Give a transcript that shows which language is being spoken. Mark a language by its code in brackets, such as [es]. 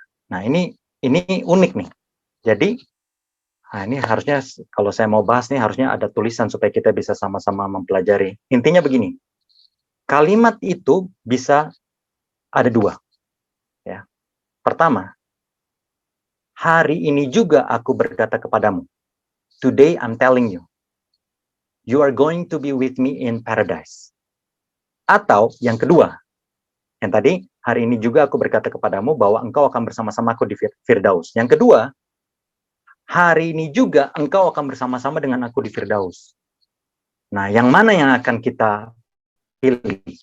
[id] Nah ini unik nih. Jadi, nah ini harusnya, kalau saya mau bahas nih, harusnya ada tulisan supaya kita bisa sama-sama mempelajari. Intinya begini, kalimat itu bisa ada dua. Ya. Pertama, hari ini juga aku berkata kepadamu. [en] Today I'm telling you. You are going to be with me in paradise. [id] Atau yang kedua, yang tadi, hari ini juga aku berkata kepadamu bahwa engkau akan bersama-sama aku di Firdaus. Yang kedua, hari ini juga engkau akan bersama-sama dengan aku di Firdaus. Nah, yang mana yang akan kita pilih?